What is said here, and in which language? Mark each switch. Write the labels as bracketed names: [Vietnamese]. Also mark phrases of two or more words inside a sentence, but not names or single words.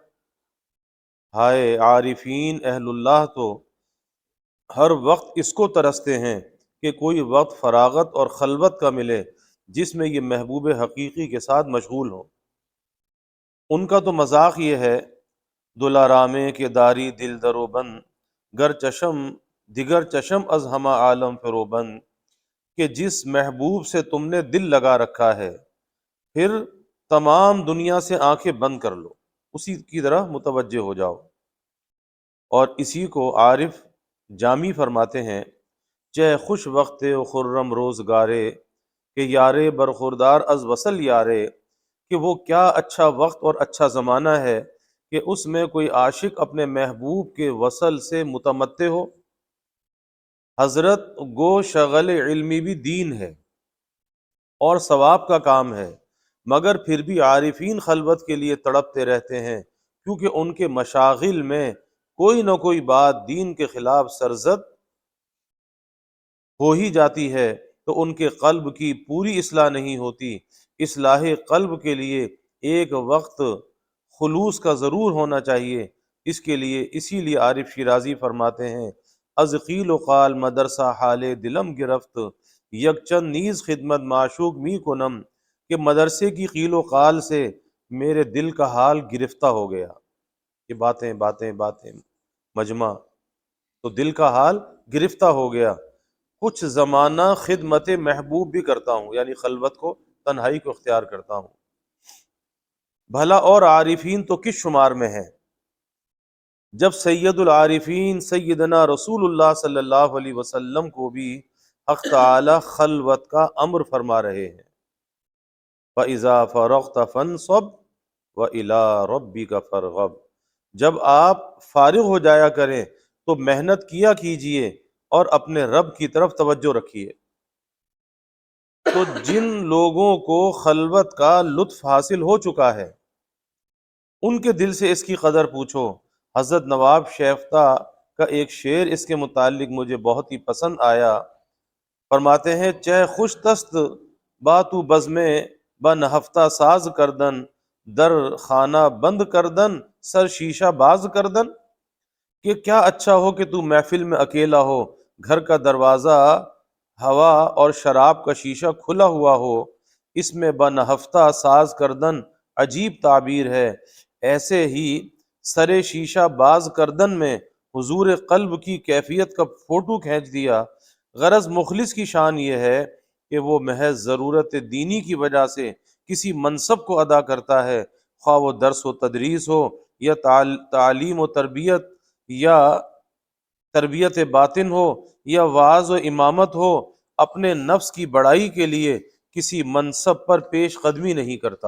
[Urdu] ہائے عارفین اہل اللہ تو ہر وقت اس کو ترستے ہیں کہ کوئی وقت فراغت اور خلوت کا ملے جس میں یہ محبوب حقیقی کے ساتھ مشغول ہوں. ان کا تو مذاق یہ ہے [Persian] دلارامے کے داری دل درو بند گر چشم دیگر چشم از ہمہ عالم فروبند، [Urdu] کہ جس محبوب سے تم نے دل لگا رکھا ہے پھر تمام دنیا سے آنکھیں بند کر لو، اسی کی طرح متوجہ ہو جاؤ. اور اسی کو عارف جامی فرماتے ہیں [Persian] چہ خوش وقت و خرم روزگارے کہ یارے برخوردار از وصل یارے، [Urdu] کہ وہ کیا اچھا وقت اور اچھا زمانہ ہے کہ اس میں کوئی عاشق اپنے محبوب کے وصل سے متمتع ہو. حضرت گو شغل علمی بھی دین ہے اور ثواب کا کام ہے، مگر پھر بھی عارفین خلوت کے لیے تڑپتے رہتے ہیں کیونکہ ان کے مشاغل میں کوئی نہ کوئی بات دین کے خلاف سرزد ہو ہی جاتی ہے تو ان کے قلب کی پوری اصلاح نہیں ہوتی. اصلاح قلب کے لیے ایک وقت خلوص کا ضرور ہونا چاہیے. اسی لیے عارف شیرازی فرماتے ہیں [Persian] از قیل و قال مدرسہ حال دلم گرفت یکچند نیز خدمت معشوق می کنم، [Urdu] کہ مدرسے کی قیل و قال سے میرے دل کا حال گرفتہ ہو گیا. یہ باتیں باتیں باتیں مجمع، تو دل کا حال گرفتہ ہو گیا. کچھ زمانہ خدمت محبوب بھی کرتا ہوں، یعنی خلوت کو، تنہائی کو اختیار کرتا ہوں. بھلا اور عارفین تو کس شمار میں ہیں جب سید العارفین سیدنا رسول اللہ [Arabic] صلی اللہ علیہ وسلم [Urdu] کو بھی حق تعالی خلوت کا امر فرما رہے ہیں. [Arabic] فَإِذَا فَرَغْتَ فَانْصَبْ وَإِلَىٰ رَبِّكَ فَارْغَب، [Urdu] جب آپ فارغ ہو جایا کریں تو محنت کیا کیجئے اور اپنے رب کی طرف توجہ رکھیے. تو جن لوگوں کو خلوت کا لطف حاصل ہو چکا ہے ان کے دل سے اس کی قدر پوچھو۔ حضرت نواب شیفتہ کا ایک شعر اس کے متعلق مجھے بہت ہی پسند آیا۔ فرماتے ہیں [Persian] چہ خوش تست با تو بزمے بن ہفتہ ساز کردن، در خانہ بند کردن سر شیشہ باز کردن، [Urdu] کہ کیا اچھا ہو کہ تو محفل میں اکیلا ہو، گھر کا دروازہ ہوا اور شراب کا شیشہ کھلا ہوا ہو، اس میں [Persian] بن ہفتہ ساز کردن [Urdu] عجیب تعبیر ہے۔ ایسے ہی [Persian] سر شیشہ باز کردن [Urdu] میں حضور قلب کی کیفیت کا فوٹو کھینچ دیا۔ غرض مخلص کی شان یہ ہے کہ وہ محض ضرورت دینی کی وجہ سے کسی منصب کو ادا کرتا ہے، خواہ وہ درس و تدریس ہو یا تعلیم و تربیت یا تربیت باطن ہو یا وعظ و امامت ہو، اپنے نفس کی بڑائی کے لیے کسی منصب پر پیش قدمی نہیں کرتا۔